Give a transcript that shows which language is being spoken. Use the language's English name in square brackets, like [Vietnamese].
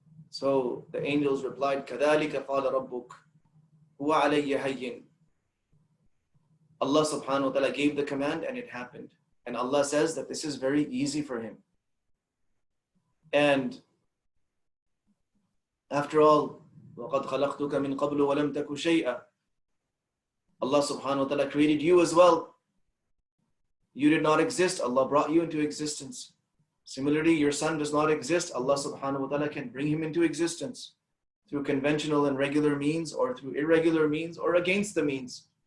[English] So the angels replied, [Arabic] كَذَلِكَ قَالَ رَبُّكَ هُوَ عَلَيَّ هَيِّنٌ. [English] Allah subhanahu wa ta'ala gave the command and it happened. And Allah says that this is very easy for him. And after all, [Arabic] وَقَدْ خَلَقْتُكَ مِنْ قَبْلُ وَلَمْ تَكُ شَيْئًا. [English] Allah subhanahu wa ta'ala created you as well. You did not exist. Allah brought you into existence. Similarly, your son does not exist. Allah subhanahu wa ta'ala can bring him into existence through conventional and regular means or through irregular means or against the means.